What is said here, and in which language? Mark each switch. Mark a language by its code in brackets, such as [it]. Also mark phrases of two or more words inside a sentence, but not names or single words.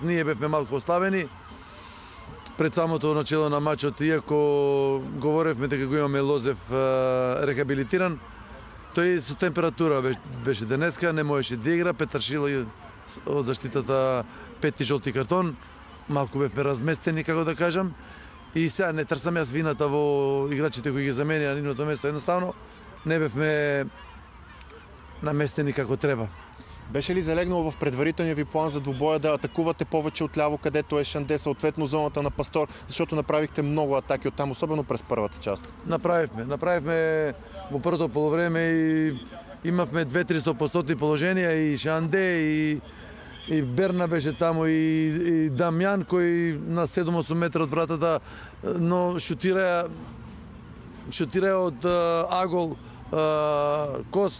[mk] Ние бевме малку ослабени. Пред самото начало на мачот, иако говоревме дека го имаме Лозев рехабилитиран, тој со температура беше денеска, не можеше да игра, Петаршило од заштитата 5 жолти картон, малку бевме разместени, како да кажам, и сега не трсам јас вината во играчите кои ги замени на нивното место, едноставно не бевме наместени како треба. [bg] Беше ли залегнало в предварителния ви план за двубоя да атакувате повече отляво, където е Шанде, съответно зоната на Пастор, защото направихте много атаки оттам, особено през първата част? [mk] Направихме во првото полувреме и имавме 200-300% положенија, и Шанде, и Берна беше таму, и Дамјан, кој на 7-8 метра од вратата, но шутираја од агол Кос.